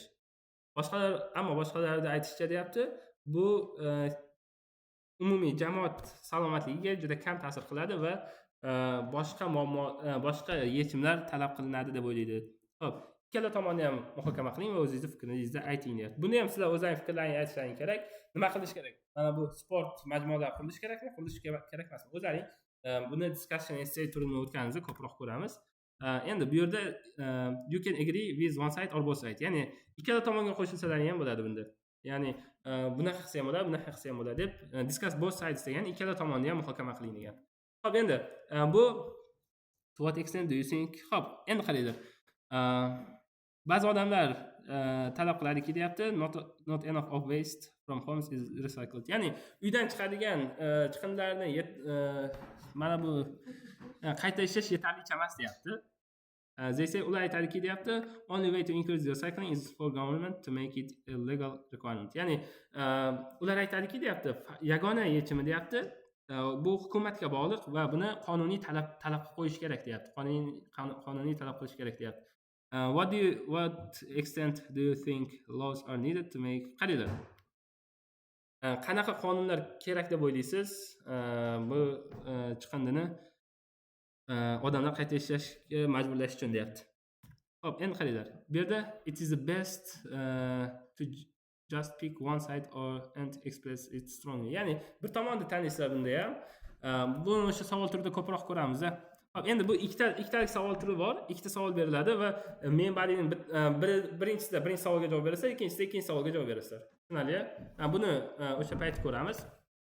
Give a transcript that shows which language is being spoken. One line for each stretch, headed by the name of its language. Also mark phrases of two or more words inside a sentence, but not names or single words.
Uzbek: Boshqalarda aytishicha deyapti, bu umumiy jamoat salomatligiga juda kam ta'sir qiladi va boshqa yechimlar talab qilinadi deb o'ylaydi. Xo'p, ikkala tomonni ham muhokama qiling va o'zingizni fikringizni ayting deyapti. Buni ham sizlar o'zlaringiz fikrlaringizni aytishlaring kerak. Nima qilish kerak? Mana bu sport majmualari qurilishi kerakmi, qurilishi kerak emasmi? O'zlaring buni
English: discussion essay
Uzbek: turini o'tkazamiz, ko'proq ko'ramiz. Endi bu yerda
English: you can agree with one side or both side.
Uzbek: Ya'ni ikkala tomonga qo'shilsalaring ham bo'ladi bunda. Ya'ni bunaqa qilsa ham bo'ladi, bunaqa qilsa ham bo'ladi deb
English: discuss both sides
Uzbek: degan ikkala tomonni ham muhokama qiling degan. Xo'p, endi bu
English: to what extent do you think?
Uzbek: Xo'p, endi qaranglar. Ba'zi odamlar talab qiladiki deyapti,
English: not enough of waste from homes is recycled.
Uzbek: Ya'ni uydan chiqadigan chiqindilarni mana bu qayta ishlash yetarlicha emas deyapti.
English: They say
Uzbek: ular aytadiki deyapti,
English: only way to increase recycling is for government to make it a legal requirement.
Uzbek: Ya'ni ular aytadiki deyapti, yagona yechimi deyapti, bu hukumatga bog'liq va buni qonuniy talab qo'yish kerak deyapti. Qonuniy talab qilish kerak deyapti.
English: What extent do you think laws are needed to make?
Uzbek: Qaranglar. Qanaqa qonunlar kerak deb o'ylaysiz? Bu chiqindini odamlar qayta ishlashga majburlash uchun deyapti. Xo'p, endi qaranglar. Bu yerda
English: it is the best to just pick one side and express it strongly.
Uzbek: Ya'ni bir tomonni taniysizlar bunda ham. Buni o'sha savol turida ko'proq ko'ramiz. Xo'p, endi bu ikkitalik savol turi bor. Ikkita savol beriladi va men badining birinchi savolga javob berasizlar, ikkinchi savolga javob berasizlar. Tushunarli? Buni o'sha payt ko'ramiz.